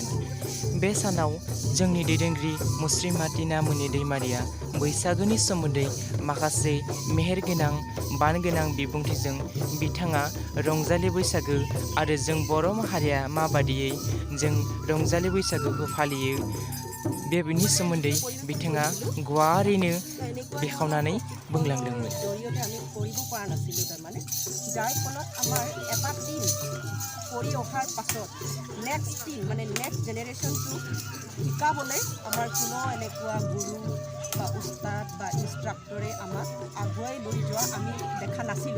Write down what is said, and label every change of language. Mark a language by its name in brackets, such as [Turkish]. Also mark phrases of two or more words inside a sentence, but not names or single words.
[Bodo] बे सानाव जोंनि दैदेनगिरि मुस्रिमा टिना मुनि दैमारिया बैसागुनि सोमोन्दै माखासे मेहेर गोनां बान गोनां बिबुंथिजों बिथाङा रंजालि बैसागु आरो जों बर' माहारिया माबादियै जों रंजालि बैसागुखौ फालियो बेनि सोमोन्दै बिथाङा गुवारैनो बेखेवनानै बुंलांदोंमोन। [Assamese] যাৰ ফলত আমাৰ এটা টিম কৰি অহাৰ পাছত [English] next generationটো [Assamese] শিকাবলৈ আমাৰ কোনো এনেকুৱা গুৰু বা উস্তাদ বা ইনষ্ট্ৰাক্টৰে আমাক আগুৱাই লৈ যোৱা আমি দেখা নাছিলোঁ।